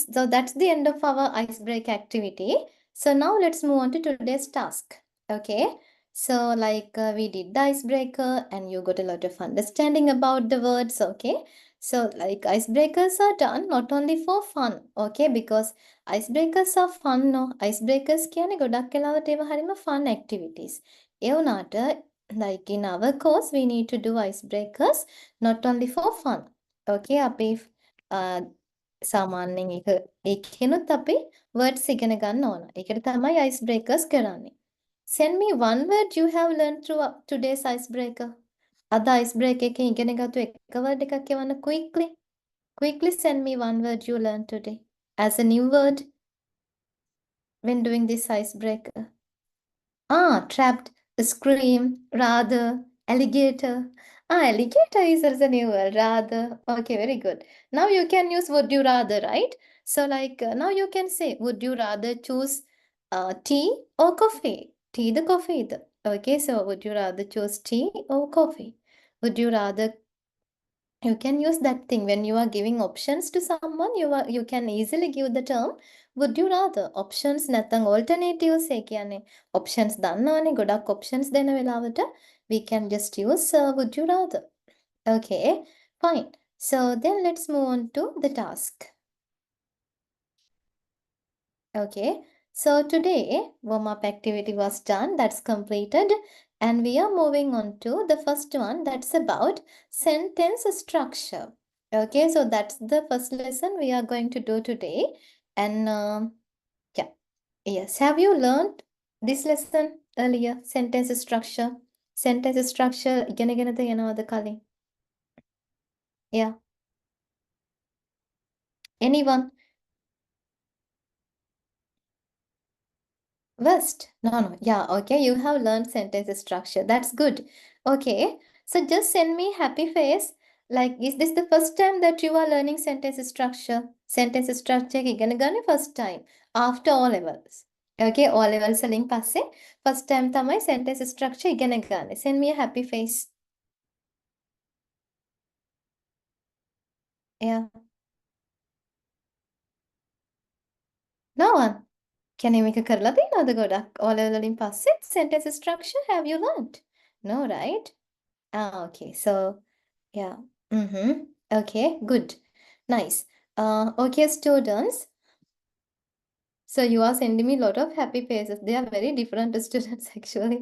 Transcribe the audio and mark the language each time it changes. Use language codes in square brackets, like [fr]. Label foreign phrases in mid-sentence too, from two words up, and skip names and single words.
[en] So that's the end of our icebreaker activity. So now let's move on to today's task. Okay. So like we did the icebreaker and you got a lot of understanding about the words. Okay. So like icebreakers are done not only for fun. Okay. Because icebreakers are fun. [si] No. Icebreakers කියන්නේ ගොඩක් වෙලාවට ඒවා හරිම [en] fun activities. [si] ඒ වුණාට [en] like in our course we need to do icebreakers not only for fun. [si] Okay. අපි සාමාන්‍යයෙන් ඒකෙනුත් අපි words ඉගෙන ගන්න ඕන. ඒකට තමයි icebreakers කරන්නේ. [en] Send me one word you have learned through today's icebreaker. [si] අද icebreaker එකේ ඉගෙන ගත්ත එක word එකක් කියවන්න quickly. [en] Quickly send me one word you learned today as a new word when doing this icebreaker. Trapped, scream, rather, alligator. Alligator is also a new word, rather. Okay, very good. Now you can use would you rather, right? So like now you can say, would you rather choose tea or coffee? Tea the coffee. Okay, so would you rather choose tea or coffee? Would you rather you can use that thing when you are giving options to someone, you can easily give the term would you rather. Options නැත්නම් alternatives [si] ඒ කියන්නේ [en] options [si] දන්නවනේ ගොඩක් [en] options [si] දෙන වෙලාවට [en] we can just use would you rather. Okay, fine. So then let's move on to the task. Okay, so today warm-up activity was done, that's completed, and we are moving on to the first one, that's about sentence structure. Okay, so that's the first lesson we are going to do today. And yeah, yes, have you learned this lesson earlier? Sentence structure. Sentence structure [si] ඉගෙනගෙනද යනවද කලින්? [en] Yeah. Anyone? West? No. Yeah, okay. You have learned sentence structure. That's good. Okay. So just send me happy face. Like, is this the first time that you are learning sentence structure? Sentence structure [si] ඉගෙන ගන්නේ [en] first time after all levels. [si] Okay, [en] all levels [si] වලින් පස්සේ [en] first time [si] තමයි [en] sentence structure [si] ඉගෙන ගන්නේ. [en] Send me a happy face. Yeah. No one. Can you make a [si] කරලා තියෙනවද ගොඩක්? [en] All level [si] වලින් පස්සේ [en] sentence structure have you learned? No, right? Okay. So yeah. Okay, good. Nice. Okay, students. So you are sending me a lot of happy faces. They are very different students actually.